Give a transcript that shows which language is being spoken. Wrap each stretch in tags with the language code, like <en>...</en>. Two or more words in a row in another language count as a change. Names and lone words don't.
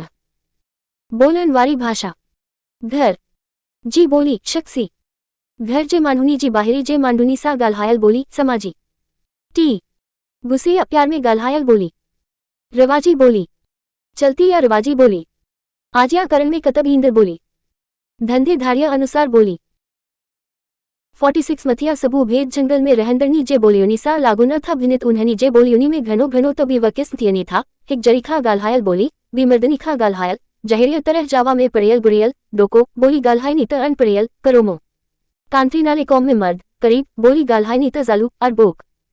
<sd>बोलण वारी भाषा, घर जी ॿोली, शख़्सी, घर जे माण्हुनि जी ॿाहिरी जे माण्हुनि सां ॻाल्हायल ॿोली, समाजी। टी गुस्से या प्यार में ॻाल्हायल ॿोली, रवाजी ॿोली, चलती या रवाजी ॿोली, आजिया करण में कतब ईंदड़ ॿोली, धंधे धाड़ीअ अनुसार ॿोली। 46 मथिया सबू भेद जंगल में रहंदड़नी जे ॿोलियुनि सां लागू न था भिनित उन्हनि जे ॿोलियुनि में घणो त ॿी व क़िस्म थियनि था। हिकु जरी खां ॻाल्हायल ॿोली, ॿी मर्दनी खां ॻाल्हायल, जहिड़ीअ तरह जावा में पढ़ियल घुरियल, डोको ॿोली ॻाल्हाइनि त अनपढ़ियल, करोमो। कांत्री नाले क़ौम में मर्द, करीब ॿोली ॻाल्हाइनि त ज़ालू, अरबोक।</sd>